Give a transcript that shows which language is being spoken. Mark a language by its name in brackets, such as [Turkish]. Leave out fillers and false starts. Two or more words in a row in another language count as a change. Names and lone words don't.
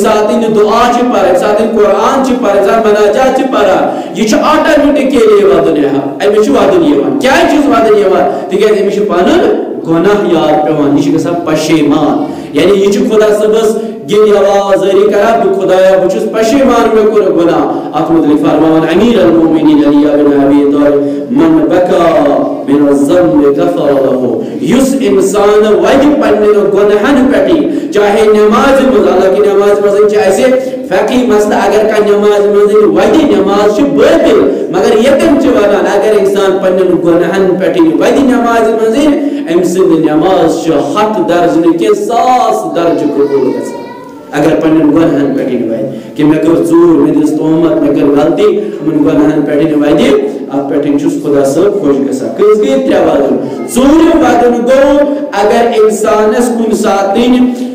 [Kashmiri] ساتہٕ دعا چھِ پران ییٚمہِ ساتہٕ قرآن چھِ پران ییٚمہِ ساتہٕ مناجات چھِ پران یہِ چھُ آٹومیٹِکلی ودُن یِوان أمِس چھُ ودُن یِوان کیازِ چھُس ودُن یِوان تِکیازِ أمِس چھُ پنُن گۄناہ یاد پیوان یہِ چھُ گژھان پشیمان یعنی یہِ چھُ خدا صٲبس گِنٛدِ آوازٲری کران بہٕ خدایا بہٕ چھُس پشیمان مےٚ کوٚر گۄناہ اتھ متعلق فرماوان امیر المومنین علی بن ابی طالب [Arabic] من بکا من الذنب غفر له [Kashmiri] یُس انسان وجہ پننہِ گۄناہن پٮ۪ٹھٕے چاہے نٮ۪مازِ منٛز حالانکہِ نٮ۪مازِ منٛز چھِ اسہِ فقی مسئلہ اگر کانٛہہ نٮ۪مازِ منٛز وَدِ نٮ۪ماز چھِ بٲطِل مگر ییٚتٮ۪ن چھِ ونان اگر انسان پننٮ۪ن گۄناہن پٮ۪ٹھٕے وَدِ نٮ۪مازِ منٛز أمۍ سٕنٛز نٮ۪ماز چھِ 100 درجہٕ نہٕ کینٛہہ 100 درجہٕ قبوٗل گژھان اگر پننٮ۪ن گۄناہن پٮ۪ٹھٕے وَدِ کہ مےٚ کٔر ژوٗر مےٚ دِژ تہمت مےٚ کٔر غلطی یِمن گۄناہن پٮ۪ٹھٕے وَدِ اتھ پٮ۪ٹھ چھُس خدا صٲب خۄش گژھان کٔژ گٔے 3 وَدُن ژوٗرِم وَدُن گوٚو اگر انسانس کُنہِ ساتہٕ